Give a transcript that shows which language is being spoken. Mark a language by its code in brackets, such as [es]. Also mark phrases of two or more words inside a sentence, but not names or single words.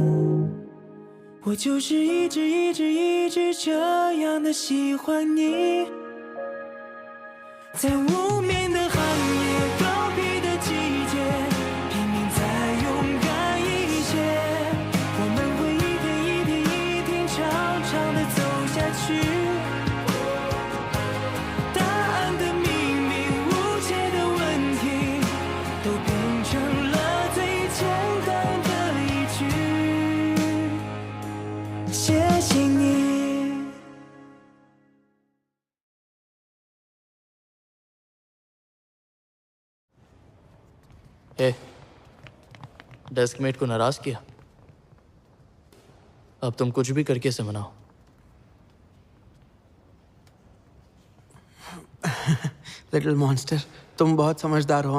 [zh] 我就是一直这样的喜欢你，在无眠的寒夜，告别的季节，拼命再勇敢一些，我们会一天长长的走下去。答案的秘密，无解的问题，都变成了最简单的一句，谢谢你。 [hi] डेस्कमेट को नाराज किया? अब तुम कुछ भी करके इसे मनाओ। [en] little monster, [hi] तुम बहुत समझदार हो।